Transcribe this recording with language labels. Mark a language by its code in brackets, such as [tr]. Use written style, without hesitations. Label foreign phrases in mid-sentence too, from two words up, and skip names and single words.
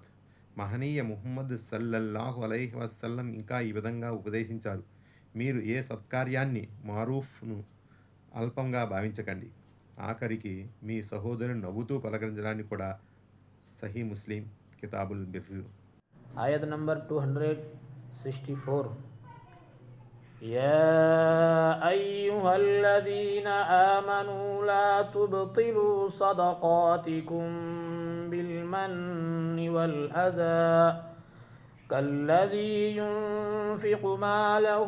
[te] మహనీయ ముహమ్మద్ [ar] صلى الله عليه وسلم [te] ఇంకా ఈ విధంగా ఉపదేశించారు, మీరు ఏ సత్కార్యాన్ని మారూఫ్ను అల్పంగా భావించకండి. ఆఖరికి మీ సహోదరుని నవ్వుతూ పలకరించడాన్ని కూడా. సహీ ముస్లిం, కితాబుల్ బిర్రు. ఆయత్ నంబర్ 264. [ar] يا أيها الذين آمنوا لا تبطلوا صدقاتكم بالمن والأذى كالذي ينفق ماله